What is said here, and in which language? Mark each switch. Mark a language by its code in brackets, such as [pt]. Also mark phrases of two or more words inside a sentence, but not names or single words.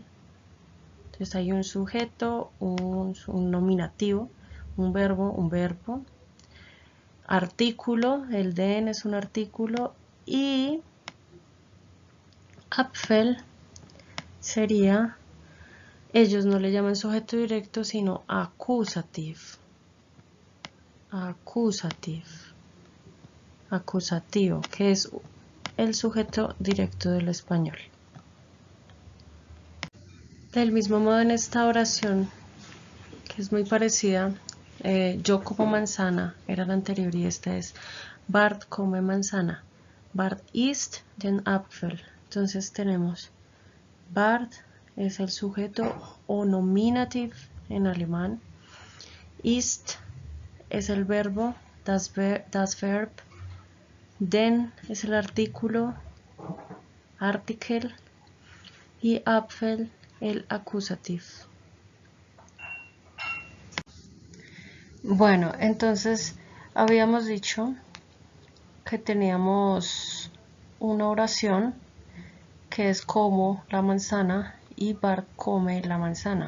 [es] Entonces hay un sujeto, un nominativo, un verbo, artículo, el den es un artículo, y Apfel sería, ellos no le llaman sujeto directo, sino acusativo, que es el sujeto directo del español. Del mismo modo en esta oración, que es muy parecida, yo como manzana era la anterior y esta es Bart come manzana. [de] Bart isst den Apfel. [es] Entonces tenemos Bart es el sujeto o nominative en alemán. Ist es el verbo, [de] das Verb. [es] Den es el artículo, article. Y Apfel el acusativo. Bueno, entonces habíamos dicho que teníamos una oración que es como la manzana y Bart come la manzana.